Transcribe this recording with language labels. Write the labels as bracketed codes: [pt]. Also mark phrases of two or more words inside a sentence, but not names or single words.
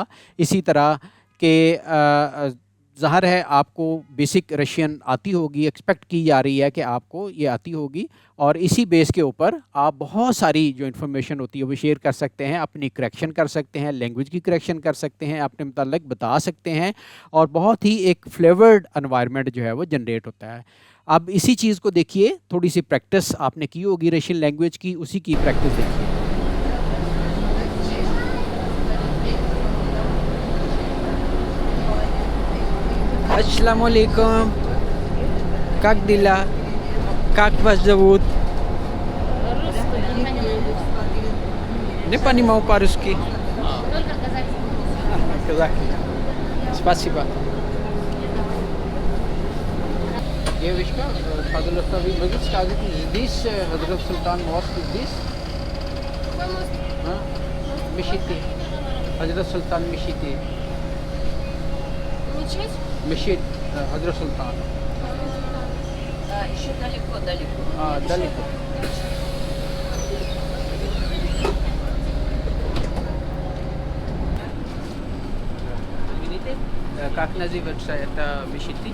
[ur] اسی طرح کے ظاہر ہے آپ کو [en] basic Russian [ur] آتی ہوگی، ایکسپیکٹ کی جا رہی ہے کہ آپ کو یہ آتی ہوگی اور اسی بیس کے اوپر آپ بہت ساری جو انفارمیشن ہوتی ہے وہ شیئر کر سکتے ہیں، اپنی کریکشن کر سکتے ہیں، لینگویج کی کریکشن کر سکتے ہیں، اپنے متعلق بتا سکتے ہیں اور بہت ہی ایک [en] flavored environment [ur] جو ہے وہ جنریٹ ہوتا ہے. اب اسی چیز کو دیکھیے، تھوڑی سی پریکٹس آپ نے کی ہوگی [en] Russian language [ur] کی، اسی کی پریکٹس دیکھیے. अस्सलामुअलैकुम। [ru] Как дела? Как вас зовут? Не понимаю по-русски. Казахи. Спасибо. Девочка, пожалуйста, вы можете сказать, здесь Хазрат Султан [en] Mosque is this? [kk] Мешити. Хазрат Султан Мешити. [ru] Мечеть? [kk] Мешит Хазрат Султан. [ru] Да, еще далеко. Далеко. Как называется это Мешити?